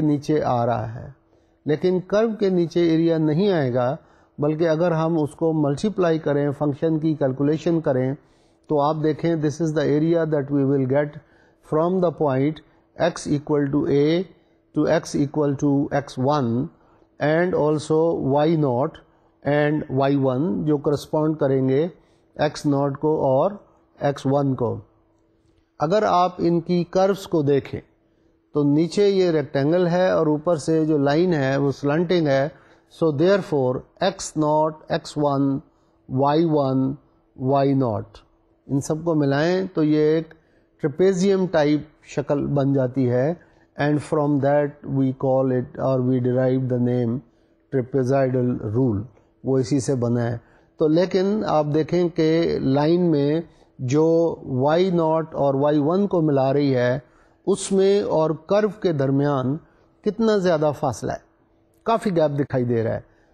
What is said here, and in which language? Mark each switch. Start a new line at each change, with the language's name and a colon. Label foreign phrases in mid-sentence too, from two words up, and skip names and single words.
Urdu: نیچے آ رہا ہے, لیکن کرو کے نیچے ایریا نہیں آئے گا, بلکہ اگر ہم اس کو ملٹیپلائی کریں, فنکشن کی کیلکولیشن کریں, تو آپ دیکھیں
English: this is the area that we will get from the point x equal to a to x equal to x1 and also y0 and y1
Urdu: جو کرسپونڈ کریں گے x0 کو اور x1 کو. اگر آپ ان کی کروس کو دیکھیں تو نیچے یہ ریکٹینگل ہے اور اوپر سے جو لائن ہے وہ سلنٹنگ ہے.
English: so therefore
Urdu: x0 x1 y1 y0 ان سب کو ملائیں تو یہ ایک
English: trapezium type
Urdu: شکل بن جاتی ہے,
English: and from that we call it or we derive the name trapezoidal rule,
Urdu: وہ اسی سے بنا ہے. تو لیکن آپ دیکھیں کہ لائن میں جو y0 اور y1 کو ملا رہی ہے اس میں اور کرو کے درمیان کتنا زیادہ فاصلہ ہے, کافی گیپ دکھائی دے رہا ہے.